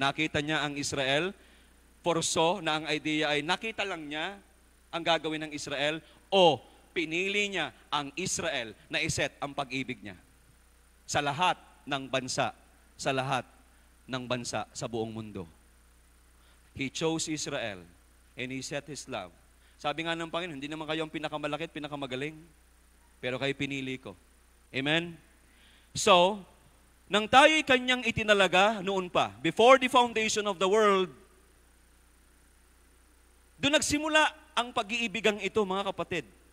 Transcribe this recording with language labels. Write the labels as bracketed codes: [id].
[tl] Nakita niya ang Israel? Porso na ang idea ay nakita lang niya ang gagawin ng Israel, o pinili niya ang Israel na iset ang pag-ibig niya sa lahat ng bansa, sa lahat ng bansa sa buong mundo. [en] He chose Israel and He set His love. [tl] Sabi nga ng Panginoon, hindi naman kayo ang pinakamalaki at pinakamagaling, pero kayo pinili ko. Amen? So, nang tayo'y Kanyang itinalaga noon pa, [en] before the foundation of the world, [tl] doon nagsimula ang pag-iibigang ito, mga kapatid.